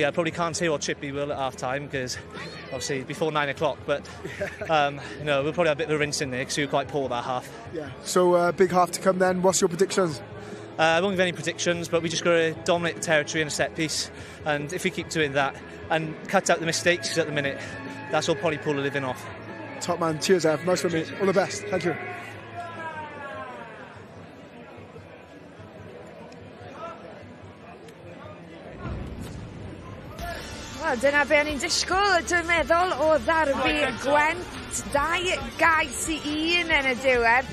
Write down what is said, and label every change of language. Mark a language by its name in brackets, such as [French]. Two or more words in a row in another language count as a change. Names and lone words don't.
[English] I probably can't say what Chippy will at half-time because obviously before 9 o'clock, but no, we'll probably have a bit of a rinse in there because we were quite poor that half. Yeah. So big half to come then. What's your predictions? I won't give any predictions, but we just got to dominate the territory in a set piece, and if we keep doing that and cut out the mistakes, because at the minute that's all Pontypool are living off. Top man. Cheers, Ev. Nice one, mate. All the best. Thank you. [Welsh] Wel, dyna be o'n i'n disgwyl, dwi'n meddwl, o ddarbu Gwent. 2 gais i 1 yn y diwedd.